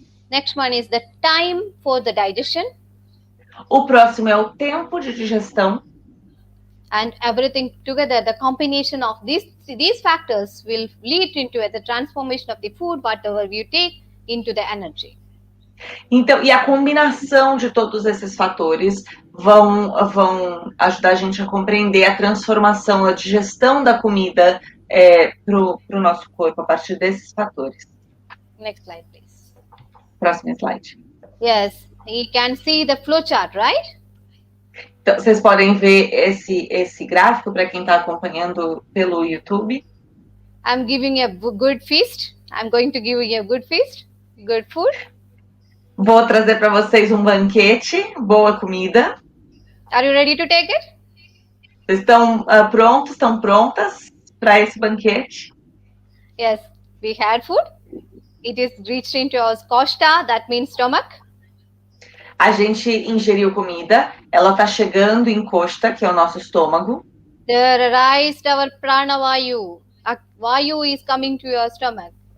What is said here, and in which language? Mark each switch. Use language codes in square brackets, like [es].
[en] Next one is the time for the digestion. [pt] O próximo é o tempo de digestão. [en] And everything together, the combination of these factors will lead into the transformation of the food, whatever you take, into the energy. [pt] Então, e a combinação de todos esses fatores vão ajudar a gente a compreender a transformação, a digestão da comida pro nosso corpo a partir desses fatores. [en] Next slide, please. [pt] Próximo slide. [en] Yes, you can see the flow chart, right? [pt] Então, vocês podem ver esse gráfico para quem está acompanhando pelo YouTube. [en] I'm giving a good feast. I'm going to give you a good feast, good food. [pt] Vou trazer para vocês um banquete, boa comida. [en] Are you ready to take it? [pt] Vocês estão prontos, estão prontas para esse banquete? [en] Yes, we had food. It is reached into our koshta, that means stomach. [pt] A gente ingeriu comida, ela está chegando em koshta, que é o nosso estômago. [en] There arised our pranavayu. Vayu is coming to your stomach.